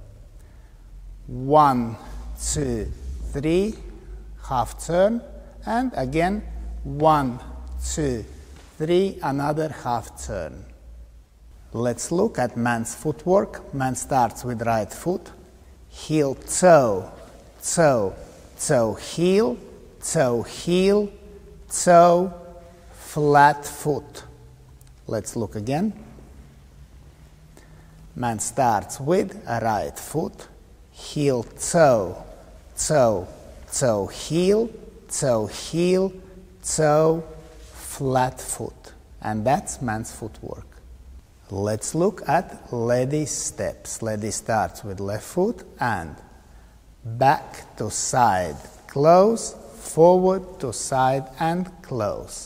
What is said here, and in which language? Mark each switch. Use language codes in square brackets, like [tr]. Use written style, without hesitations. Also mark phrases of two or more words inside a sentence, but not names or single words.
[en] 1, 2, 3, half turn, and again 1, 2, 3, another half turn. Let's look at man's footwork. Man starts with right foot, heel, toe, toe, toe, heel, toe, heel, toe, flat foot. Let's look again. Man starts with a right foot, heel, toe, toe, toe, heel, toe, heel, toe, flat foot. And that's man's footwork. Let's look at lady's steps. Lady starts with left foot and back to side, close, forward to side and close.